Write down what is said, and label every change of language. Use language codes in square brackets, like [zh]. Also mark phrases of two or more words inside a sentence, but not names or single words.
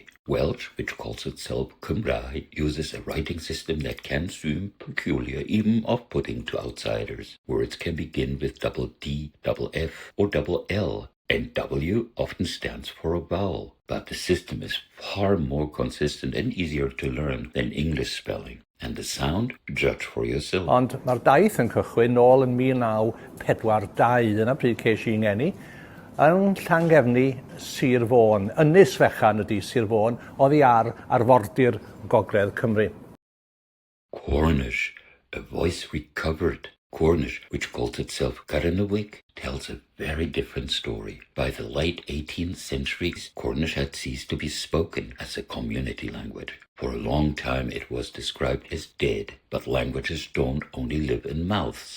[en] Welsh, which calls itself Cymraeg, uses a writing system that can seem peculiar, even off-putting to outsiders. Words can begin with double D, double F, or double L, and W often stands for a vowel. But the system is far more consistent and easier to learn than English spelling. And the sound, judge for yourself. [cy] Ond mae'r daith yn cychwyn nôl yn 1942, yna pryd ces i'n ngeni, yn Llangefni, Sir Fôn. Ynys fechan ydy Sir Fôn, oddi ar arfordir Gogledd Cymru. [en] Cornish, a voice recovered. Cornish, which calls itself Germanic, tells a very different story. By the late 18th century, Cornish had ceased to be spoken as a community language. For a long time it was described as dead, but languages don't only live in mouths.